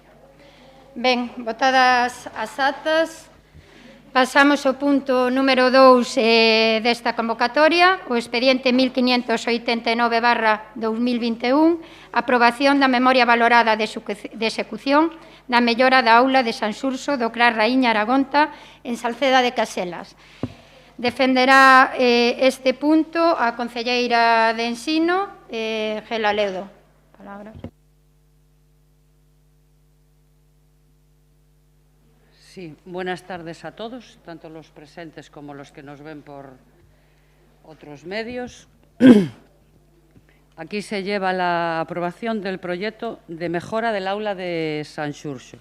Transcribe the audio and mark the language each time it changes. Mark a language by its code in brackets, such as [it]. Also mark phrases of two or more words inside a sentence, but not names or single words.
[gl] Ben, votadas as actas, pasamos ao punto número 2 desta convocatoria, o expediente 1589/2021, aprobación da memoria valorada de execución da mellora da aula de San Xurxo do Cras Raíña Aragonta en Salceda de Caselas. Defenderá este punto a concelleira de Ensino, Gela Ledo. Palabras. [es] Sí, buenas tardes a todos, tanto los presentes como los que nos ven por otros medios. Aquí se lleva la aprobación del proyecto de mejora del aula de San Xurxo.